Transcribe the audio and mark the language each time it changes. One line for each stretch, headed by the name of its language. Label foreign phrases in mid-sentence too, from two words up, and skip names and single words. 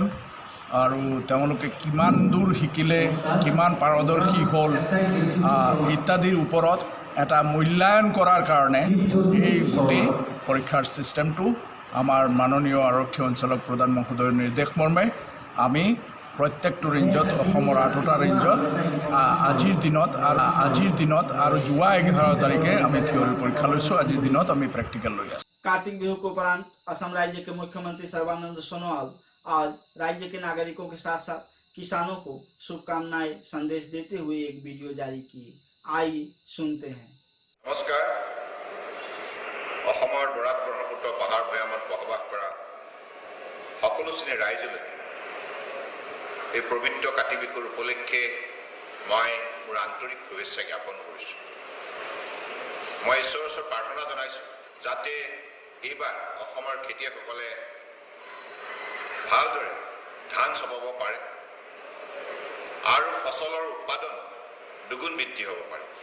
Assamese: আৰু তেওঁলোকে কিমান দূৰ শিকিলে, কিমান পাৰদৰ্শী হ'ল ইত্যাদিৰ ওপৰত এটা মূল্যায়ন কৰাৰ কাৰণে এই গোটেই পৰীক্ষাৰ ছিষ্টেমটো আমাৰ মাননীয় আৰক্ষী সঞ্চালক প্ৰধান মহোদয়ৰ নিৰ্দেশ মৰ্মে আমি প্ৰত্যেকটো ৰেঞ্জত অসমৰ 8টা ৰেঞ্জত আজিৰ দিনত আৰু যোৱা 11 তাৰিখে আমি থিয়ৰী পৰীক্ষা লৈছোঁ। আজিৰ দিনত আমি প্ৰেক্টিকেল লৈ আছোঁ।
Hindi: कार्तिक बिहू के उपरांत असम राज्य के मुख्यमंत्री सर्बानंद सोनोवाल आज राज्य के नागरिकों के साथ साथ किसानों को शुभकामनाएं संदेश देते हुए एक वीडियो जारी किए। आइए सुनते हैं। नमस्कार।
Assamese: অসমৰ বৰাক ব্ৰহ্মপুত্ৰ পাহাৰ ভৈয়ামত বসবাস কৰা সকলো শ্ৰেণীৰ ৰাইজলৈ এই পবিত্ৰ কাতি বিহুৰ উপলক্ষে মই মোৰ আন্তৰিক শুভেচ্ছা জ্ঞাপন কৰিছোঁ। মই ঈশ্বৰৰ ওচৰত প্ৰাৰ্থনা জনাইছোঁ যাতে এইবাৰ অসমৰ খেতিয়কসকলে ভালদৰে ধান চপাব পাৰে আৰু ফচলৰ উৎপাদন দুগুণ বৃদ্ধি হ'ব পাৰে।